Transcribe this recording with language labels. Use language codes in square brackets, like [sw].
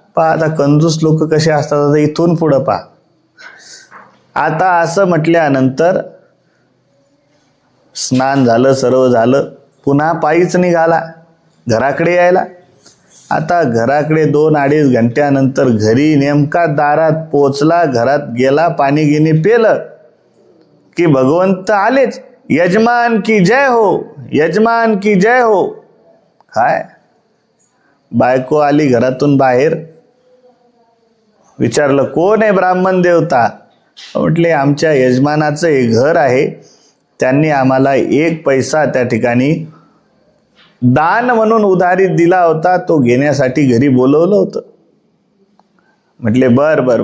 [mr] पहा आता कंजूस लोक कसे असतात. आता इथून पुढं पहा. आता असं म्हटल्यानंतर स्नान झालं, सर्व झालं, पुन्हा पायीच निघाला घराकडे यायला. आता घराकडे 2-2.5 घंट्यानंतर घरी नेमका दारात पोचला. घरात गेला, पाणी गिनी पेलं की भगवंत आलेच. [hi] यजमान की जय हो, यजमान की जय हो. [mr] काय बायको आली घरातून बाहेर. विचारलं कोण आहे? ब्राह्मण देवता. म्हटले आमच्या यजमानाचं हे घर आहे, त्यांनी आम्हाला 1 पैसा त्या ठिकाणी दान म्हणून उधारीत दिला होता, तो घेण्यासाठी घरी बोलवलं होतं. म्हटले बर.